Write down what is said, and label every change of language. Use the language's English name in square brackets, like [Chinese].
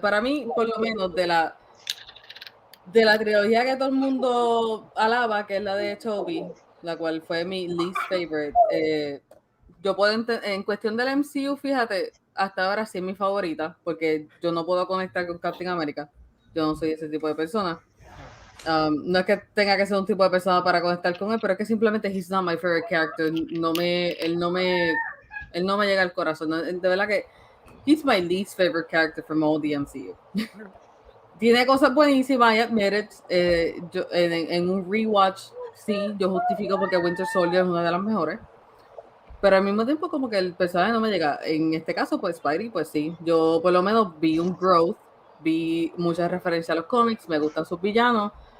[Spanish] Para mí, por lo menos, de la trilogía que todo el mundo alaba, que es la de Tobey, la cual fue mi [English] least favorite, [Spanish] yo puedo en cuestión del MCU, fíjate, hasta ahora sí es mi favorita, porque yo no puedo conectar con Captain America. Yo no soy ese tipo de persona. No es que tenga que ser un tipo de persona para conectar con él, pero es que simplemente [English] he's not my favorite character. [Spanish] Él no me llega al corazón. De verdad que [English] he's my least favorite character from all the MCU. [Spanish] Tiene cosas buenísimas, [English] I admit it. [Spanish] Yo, en un rewatch, sí, yo justifico porque Winter Soldier es una de las mejores. Pero al mismo tiempo como que el personaje no me llega. En este caso, pues Spidey, pues sí. Yo por lo menos vi un growth, vi muchas referencias a los cómics, me gustan sus villanos.